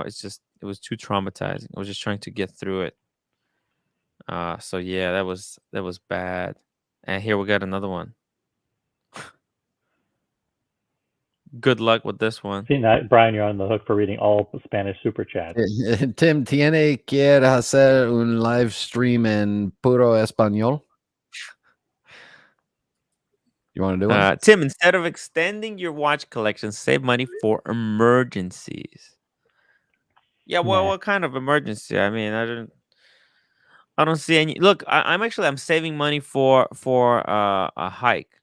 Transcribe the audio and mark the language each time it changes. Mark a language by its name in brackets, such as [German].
[English] It was too traumatizing. I was just trying to get through it. So yeah, that was bad. And here we got another one. Good luck with this one. See that, Brian, you're on the hook for reading all the Spanish super chats. [Spanish] Tim, ¿tiene quiere hacer un live stream en puro español? [English] You want to do one? Tim, instead of extending your watch collection, save money for emergencies. Yeah, well, Nah. what kind of emergency? I mean, I don't see any. Look, I'm saving money for a hike.